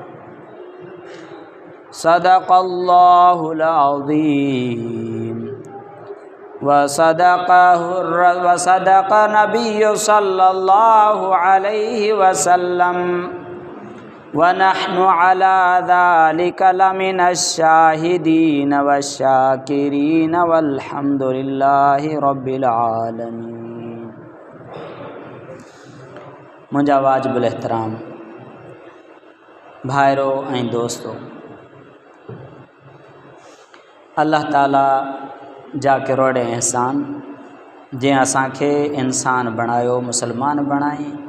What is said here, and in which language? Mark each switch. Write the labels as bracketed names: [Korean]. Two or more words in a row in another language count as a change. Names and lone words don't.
[Arabic] صدق الله العظيم وصدق نبي صلى الله عليه وسلم ونحن على ذلك لمن الشاهدين والشاكرين والحمد لله رب العالمين. [Sindhi] मुंहिंजा वाजिबुल एहतराम भाइरो ऐं दोस्तो, अल्लाह ताला जा किरोड़े एहसान जंहिं असांखे इंसान बणायो, मुसलमान बणाई,